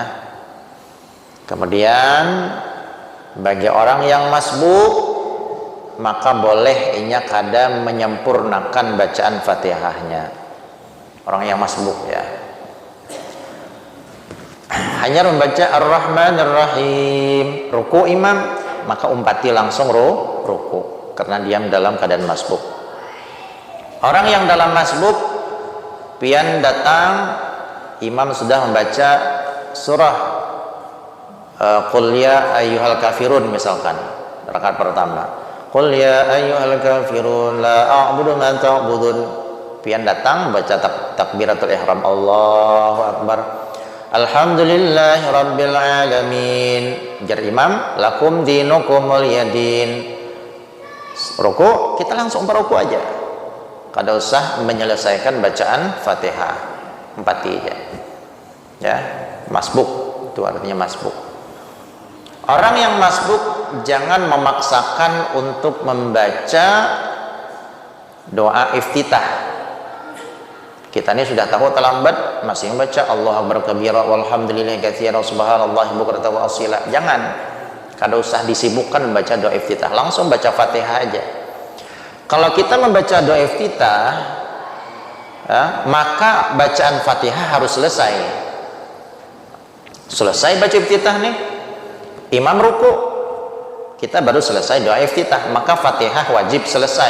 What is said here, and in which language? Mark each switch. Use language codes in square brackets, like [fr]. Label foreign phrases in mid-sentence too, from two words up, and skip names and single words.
[id] Kemudian bagi orang yang masbuk, maka boleh inya kada menyempurnakan bacaan Fatihahnya. Orang yang masbuk, ya, hanya membaca [ar] الرحمن الرحيم, [id] ruku imam, maka umpati langsung ruku karena diam dalam keadaan masbuk. Orang yang dalam masbuk, pian datang, imam sudah membaca surah [ar] قل يا أيها الكافرون [id] misalkan, rakaat pertama. [ar] قل يا أيها الكافرون لا أعبد ما تعبدون. [id] Pian datang baca takbiratul ihram, [ar] الله أكبر. الحمد لله رب العالمين. [bjn] Jar imam, [ar] لكم دينكم ولي دين. [id] Ruku, kita langsung beruku aja. Kada usah menyelesaikan bacaan Fatihah, empati aja. Ya, masbuk itu artinya masbuk. Orang yang masbuk jangan memaksakan untuk membaca doa iftitah. Kita ini sudah tahu terlambat masih membaca [ar] الله أكبر كبيرا والحمد لله كثيرا وسبحان الله بكرة وأصيلا. [id] Jangan, kada usah disibukkan membaca doa iftitah, langsung baca Fatihah aja. Kalau kita membaca doa iftitah, ya, maka bacaan Fatihah harus selesai. Selesai baca iftitah nih, imam ruku, kita baru selesai doa iftitah, maka Fatihah wajib selesai.